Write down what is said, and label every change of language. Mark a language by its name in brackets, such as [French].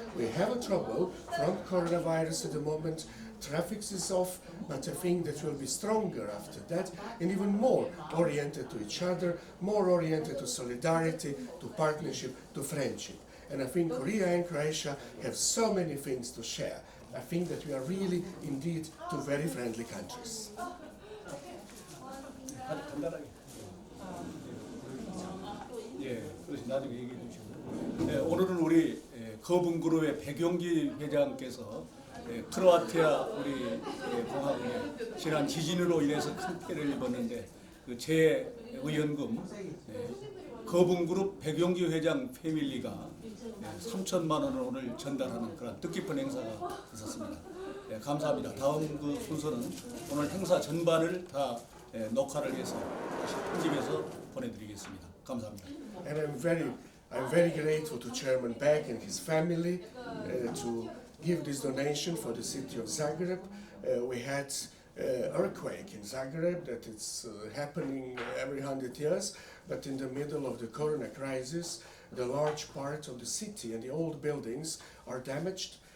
[English] We have a trouble from coronavirus at the moment. Traffic is off, but I think that will be stronger after that, and even more oriented to each other, more oriented to solidarity, to partnership, to friendship. And I think Korea and Croatia have so many things to share. I think that we are really, indeed, two very friendly countries. [Korean] 예, 그래서 나중에 얘기해 주시고. 네, 오늘은 우리 거붕그룹의 백용기 회장께서 크로아티아 우리 공화국에 지난 지진으로 인해서 큰 피해를 입었는데 그 재의원금 거붕그룹 백용기 회장 패밀리가 3천만 원을 오늘 전달하는 그런 뜻깊은 행사가 있었습니다. 감사합니다. 다음 그 순서는 오늘 행사 전반을 다 녹화를 해서 다시 편집해서 보내드리겠습니다. 감사합니다. [English] And I'm very grateful to Chairman Beck and his family to give this donation for the city of Zagreb. We had earthquake in Zagreb that it's happening every 100 years, but in the middle of the corona crisis, the large part of the city and the old buildings are damaged.